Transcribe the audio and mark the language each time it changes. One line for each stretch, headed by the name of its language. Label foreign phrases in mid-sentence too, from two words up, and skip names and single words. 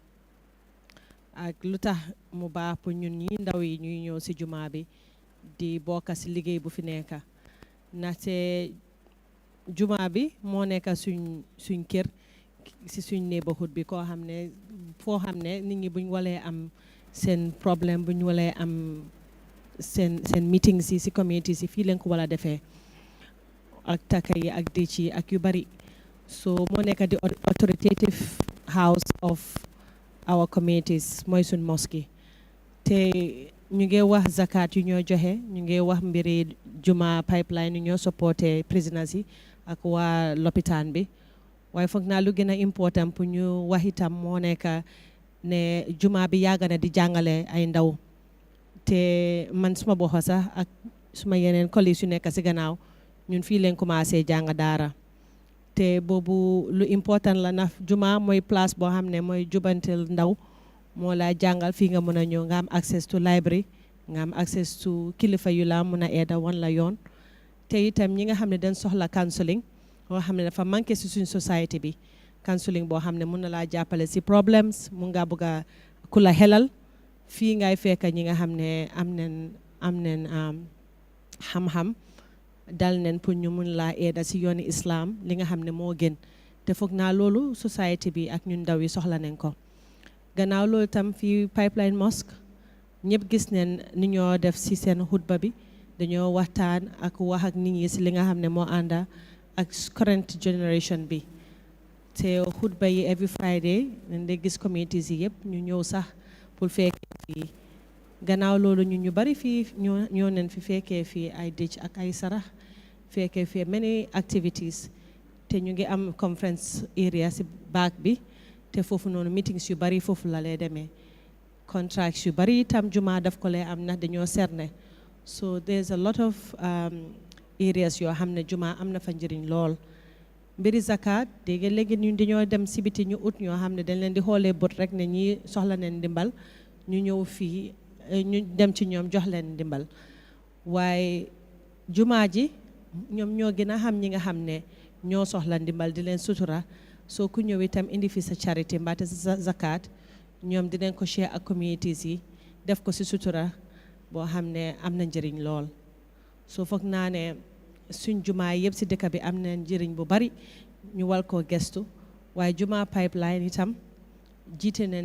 Wolof: ak lu tax mu baax pour ñun ñi ndaw yi ñuy ñëw si juma bi di bokk si liggéey bu fi nekk ndaxte juma bi moo nekk suñ kër si suñ neighborhood bi koo xam ne foo xam ne nit ñi buñ walee am seen problème buñ walee am seen meeting si community si fii leen ko wala defee ak takka yi ak dëcc yi ak yu bari so moo nekk di
English: authoritative house of our communities
Wolof: mooy suñ mosque te ñu ngi wax zakat yu ñoo joxe ñu ngi wax mbiri juma pipeline yu ñoo supporté présidence yi ak waa lopitaan bi waaye foog naa lu gën a important pour ñu wax itam moo nekk ne juma bi yàgg na di jàngale ay ndaw te man suma bopp sax ak suma yeneen collègues yu nekk si gannaaw ñun fii leen commencé jàng daara te boobu lu important la na juma mooy place boo xam ne mooy jubantel ndaw moo la jàngal fii nga mën a ñëw nga am
English: access to library
Wolof: nga am
English: access to
Wolof: kilifa yu la mën a eeda wan la yoon te itam ñi nga xam ne dañ soxla counseling boo xam ne dafa manqué si suñ society bi counseling boo xam ne mën na laa jàppale si problems mun ngaa bëgg a ku la xelal fii ngay fekk ñi nga xam ne am nen xam-xam dal nen pour ñu mun laa eeda si yooni islam li nga xam ne moo gën te foog naa loolu society bi ak ñun ndaw yi soxla nañ ko gannaaw loolu tam fii pipeline mosque ñëpp gis neen ni ñoo def si seen xutba bi dañoo waxtaan ak wax ak nit ñi si li nga xam ne moo ànda ak
English: current generation
Wolof: bi te xutba yi
English: every Friday
Wolof: dañ dee gis communities yi yëpp ñu ñëw sax pour fekkee fii gannaaw loolu ñu bari fii ñoo nen fi fekkee fii ay dëj ak ay sarax fekkee fii
English: many activities
Wolof: te ñu ngi am
English: conference area
Wolof: si baak bi te foofu noonu meetings yu bari foofu la lay demee contracts yu bari itam juma daf ko lay am ndax dañoo serne
English: so there's a lot of
Wolof: areas yoo xam ne juma am na fa njëriñ lool mbiri zakat dégg léegi ñun dañoo dem si biti ñu ut ñoo xam ne dañ leen di xoolee bët rek ne ñi soxla neen ndimbal ñu ñëw fii ñu dem ci ñoom jox leen ndimbal waaye juma ji ñoom ñoo gën a xam ñi nga xam ne ñoo soxla ndimbal di leen sutura soo ku ñëw itam indi fi sa charité mbaate sa zakat ñoom dinañ ko share ak communities yi def ko si sutura boo xam ne am na njëriñ lool soo foog naa ne suñ jumaa yëpp si dëkk bi am na njëriñ bu bari ñu wal koo gestu waaye juma pipeline itam jiitu